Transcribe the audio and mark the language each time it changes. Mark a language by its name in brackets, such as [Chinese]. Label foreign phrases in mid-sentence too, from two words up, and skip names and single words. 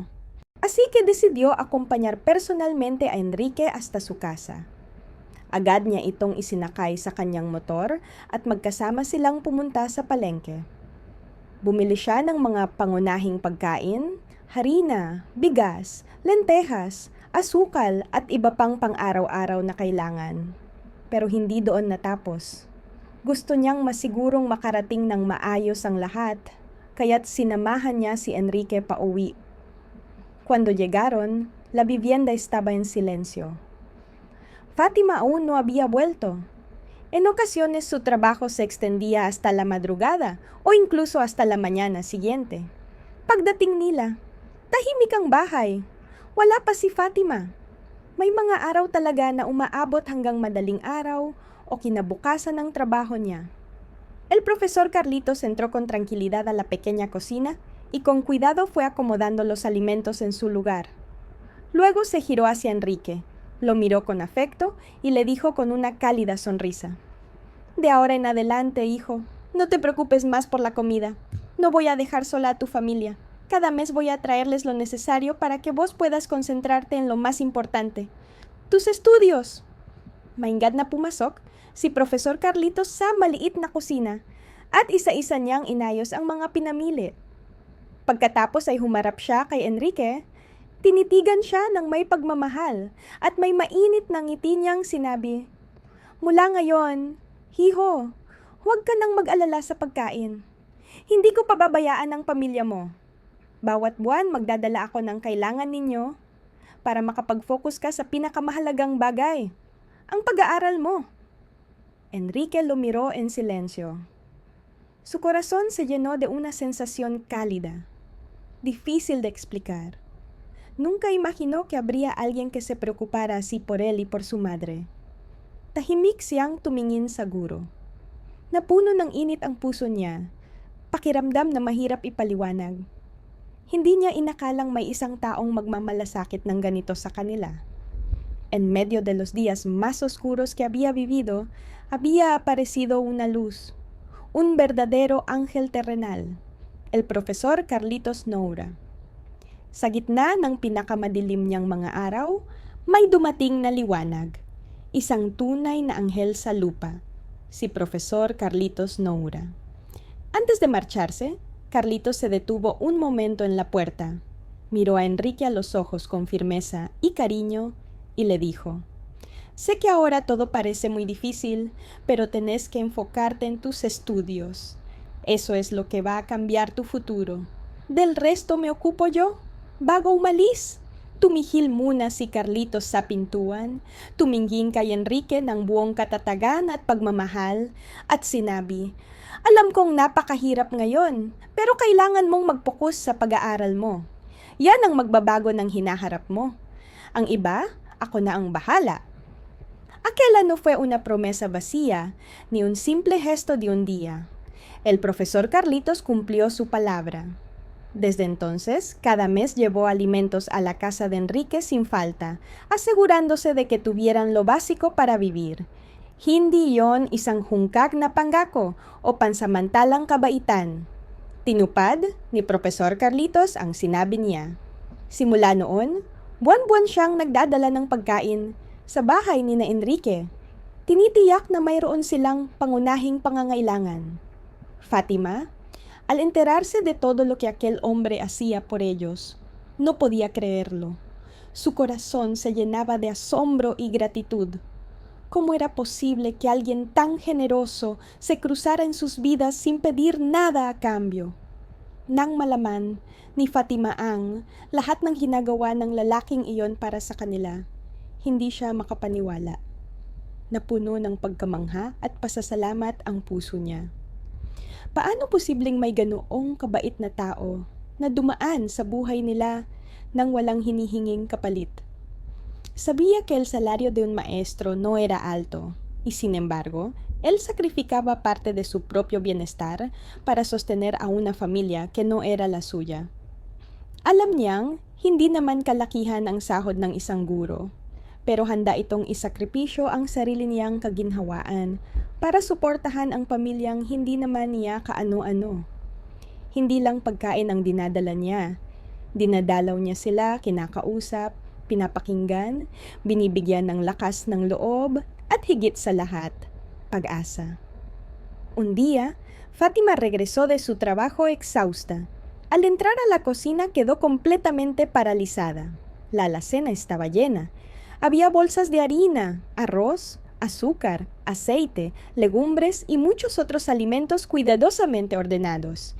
[Spanish] Así que decidió acompañar personalmente a Enrique hasta su casa. [Filipino] Agad niya itong isinakay sa kanyang motor at magkasama silang pumunta sa palengke. Bumili siya ng mga pangunahing pagkain, harina, bigas, lentejas, asukal at iba pang pang-araw-araw na kailangan. Pero hindi doon natapos. Gusto niyang masigurong makarating ng maayos ang lahat, kaya't sinamahan niya si Enrique pauwi. [Spanish] Cuando llegaron, la vivienda estaba en silencio. Fátima aún no había vuelto. En ocasiones su trabajo se extendía hasta la madrugada o incluso hasta la mañana siguiente. [Filipino] Pagdating nila, tahimik ang bahay. Wala pa si Fátima. May mga araw talaga na umaabot hanggang madaling araw o kinabukasan ng trabaho niya. [Spanish] El profesor Carlitos entró con tranquilidad a la pequeña cocina y con cuidado fue acomodando los alimentos en su lugar. Luego se giró hacia Enrique, lo miró con afecto y le dijo con una cálida sonrisa: "De ahora en adelante, hijo, No te preocupes más por la comida. No voy a dejar sola a tu familia. Cada mes voy a traerles lo necesario para que vos puedas concentrarte en lo más importante. ¡Tus estudios! [Filipino] Maingad na pumasok, si Profesor Carlitos sa maliit na kusina at isa-isa niyang inayos ang mga pinamili. Pagkatapos ay humarap siya kay Enrique, tinitigan siya ng may pagmamahal at may mainit na ngiti niyang sinabi, "Mula ngayon, hiho, huwag ka nang mag-alala sa pagkain. Hindi ko pababayaan ang pamilya mo. Bawat buwan magdadala ako ng kailangan ninyo para makapag-focus ka sa pinakamahalagang bagay, ang pag-aaral mo." [Spanish] Enrique lo miró en silencio. Su corazón se llenó de una sensación cálida, difícil de explicar. Nunca imaginó que habría alguien que se preocupara así por él y por su madre. [Filipino] Tahimik siyang tumingin sa guro. Napuno ng init ang puso niya, pakiramdam na mahirap ipaliwanag. Hindi niya inakalang may isang taong magmamalasakit ng ganito sa kanila. [Spanish] En medio de los días más oscuros que había vivido, había aparecido una luz, un verdadero ángel terrenal, el Profesor Carlitos Noura. [Filipino] Sa gitna ng pinakamadilim niyang mga araw, may dumating na liwanag, isang tunay na anghel sa lupa, si Profesor Carlitos Noura. [Spanish] Antes de marcharse, Carlitos se detuvo un momento en la puerta, miró a Enrique a los ojos con firmeza y cariño y le dijo, «Sé que ahora todo parece muy difícil, pero tenés que enfocarte en tus estudios. Eso es lo que va a cambiar tu futuro. Del resto me ocupo yo. [Filipino] Bago umalis, tumihil muna si Carlitos sa pintuan, tumingin kay Enrique ng buong katatagan at pagmamahal, at sinabi, "Alam kong napakahirap ngayon, pero kailangan mong mag-focus sa pag-aaral mo. Yan ang magbabago ng hinaharap mo. Ang iba, ako na ang bahala." [Spanish] Aquella no fue una promesa vacía, ni un simple gesto de un día. El profesor Carlitos cumplió su palabra. Desde entonces, cada mes llevó alimentos a la casa de Enrique sin falta, asegurándose de que tuvieran lo básico para vivir. [Filipino] Hindi yon isang hungkag na pangako o pansamantalang kabaitan. Tinupad ni Profesor Carlitos ang sinabi niya. Simula noon, buwan-buwan siyang nagdadala ng pagkain sa bahay ni na Enrique. Tinitiyak na mayroon silang pangunahing pangangailangan. [Spanish] Fatima, al enterarse de todo lo que aquel hombre hacía por ellos, no podía creerlo. Su corazón se llenaba de asombro y gratitud. ¿Cómo era posible que alguien tan generoso se cruzara en sus vidas sin pedir nada a cambio? [Filipino] Nang malaman ni Fatima ang lahat ng ginagawa ng lalaking iyon para sa kanila, hindi siya makapaniwala. Napuno ng pagkamangha at pasasalamat ang puso niya. Paano posibleng may ganoong kabait na tao na dumaan sa buhay nila nang walang hinihinging kapalit? [Spanish] Sabía que el salario de un maestro no era alto, y sin embargo, él sacrificaba parte de su propio bienestar para sostener a una familia que no era la suya. [Filipino] Alam niyang hindi naman kalakihan ang sahod ng isang guro, pero handa itong isakripisyo ang sarili niyang kaginhawaan para suportahan ang pamilyang hindi naman niya kaano-ano. Hindi lang pagkain ang dinadala niya. Dinadalaw niya sila, kinakausap, pinapakinggan, binibigyan ng lakas ng loob, at higit sa lahat, pag-asa. [Spanish] Un día, Fátima regresó de su trabajo exhausta. Al entrar a la cocina quedó completamente paralizada. La alacena estaba llena. Había bolsas de harina, arroz, azúcar, aceite, legumbres y muchos otros alimentos cuidadosamente ordenados.